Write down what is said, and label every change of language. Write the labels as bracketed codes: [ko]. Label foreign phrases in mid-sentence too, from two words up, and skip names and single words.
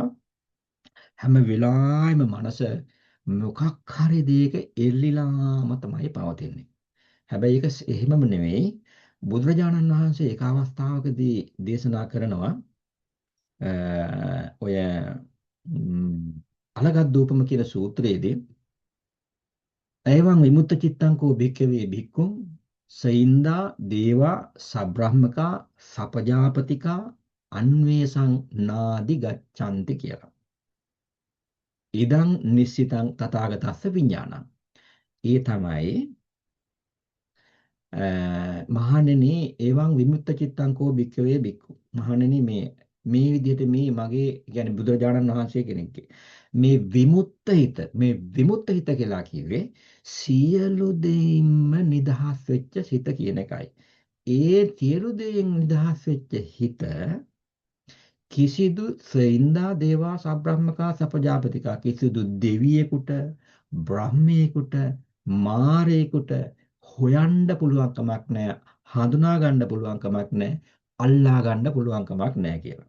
[si] හැම වෙලාවෙම මනස මොකක් හරි දෙයක එල්ලිලාම තමයි පවතින්නේ. හැබැයි ඒක එහෙමම නෙවෙයි. බුදුරජාණන් වහන්සේ එක අවස්ථාවකදී දේශනා කරනවා ඔය අලගද්දූපම කියන සූත්‍රයේදී [pi] එවං විමුක්ත චිත්තං කෝ භික්ඛවේ භික්ඛුං සයින්දා දේවා සබ්‍රහ්මකා සපජාපතිකා අන්වේසං නාදි ගච්ඡanti [si] කියලා. [pi] ඉදං නිස්සිතං තථාගතස්ස විඥානං. [si] ඒ තමයි මහණෙනි [pi] එවං විමුක්ත චිත්තං කෝ භික්ඛවේ භික්ඛු. [si] මහණෙනි මේ විදිහට මේ මගේ කියන්නේ බුදුරජාණන් වහන්සේ කෙනෙක්ගේ මේ විමුක්ත හිත කියලා කිව්වේ සියලු දෙයින්ම නිදහස් වෙච්ච සිත කියන එකයි. ඒ සියලු දෙයින් නිදහස් වෙච්ච හිත කිසිදු [pi] සෙයින්දා දේවා සබ්‍රහ්මකා සපජාපතිකා [si] කිසිදු දෙවියෙකුට බ්‍රහ්මයෙකුට මාරයෙකුට හොයන්න පුළුවන් කමක් නැහැ, හඳුනා ගන්න පුළුවන් කමක් නැහැ, අල්ලා ගන්න පුළුවන් කමක් නැහැ කියලා.